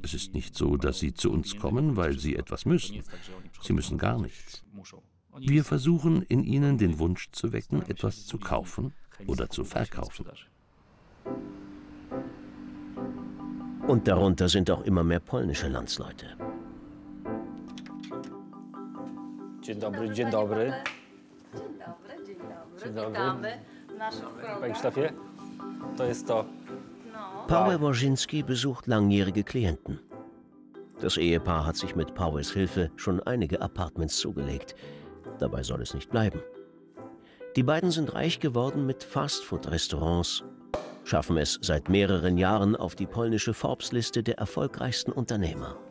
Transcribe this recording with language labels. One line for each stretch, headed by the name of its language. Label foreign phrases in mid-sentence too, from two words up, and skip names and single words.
German: Es ist nicht so, dass sie zu uns kommen, weil sie etwas müssen. Sie müssen gar nichts. Wir versuchen, in ihnen den Wunsch zu wecken, etwas zu kaufen oder zu verkaufen. Und darunter sind auch immer mehr polnische Landsleute.
Polish: Dzień dobry, dzień dobry. Dzień dobry. Panie Krzysztofie, to jest to.
German: Paweł Wojcinski besucht langjährige Klienten. Das Ehepaar hat sich mit Pawełs Hilfe schon einige Apartments zugelegt. Dabei soll es nicht bleiben. Die beiden sind reich geworden mit Fastfood-Restaurants, schaffen es seit mehreren Jahren auf die polnische Forbes-Liste der erfolgreichsten Unternehmer.